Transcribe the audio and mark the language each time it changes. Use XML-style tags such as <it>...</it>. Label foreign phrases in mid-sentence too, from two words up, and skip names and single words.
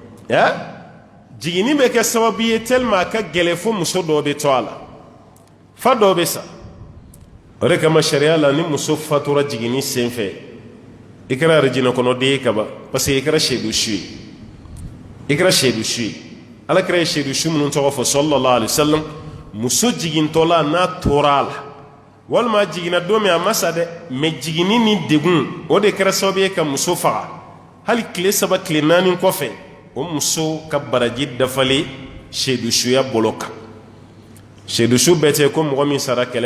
<bm>jiginni bɛ kɛ sababu ye tellement a ka gɛlɛn fo muso dɔw bɛ to a la fa dɔw bɛ sa o de kama sariya la ni muso fatura jiginni sen fɛ i kɛra arijinɛ kɔnɔden ye kaban parce que i kɛra seedu su ye i kɛra seedu su ye ala kɛra ye seedu su minnu tɔgɔ fɔ</bm> <ar>صلى الله عليه وسلم</ar> <bm>muso jigintɔla n'a tora a la walima a jiginna don min a ma sa dɛ mais jiginni ni degun o de kɛra sababu ye ka muso faga hali tile saba tile naani kɔfɛ o muso ka baraji dafalen seedusuya bolo kan seedusu bɛɛ tɛ ko mɔgɔ min sara kɛlɛ</bm>